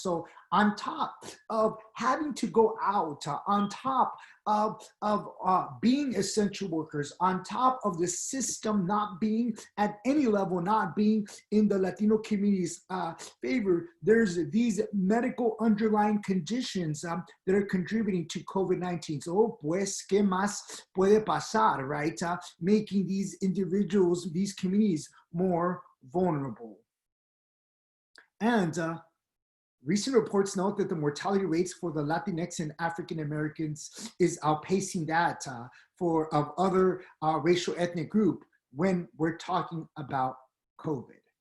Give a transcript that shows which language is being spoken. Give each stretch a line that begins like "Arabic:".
English: So on top of having to go out, on top of being essential workers, on top of the system not being at any level, not being in the Latino community's favor, there's these medical underlying conditions that are contributing to COVID-19.
Spanish: So, pues, ¿qué más puede pasar, right?
English: Making these individuals, these communities more vulnerable. And recent reports note that the mortality rates for the Latinx and African Americans is outpacing that of other racial ethnic group when we're talking about COVID.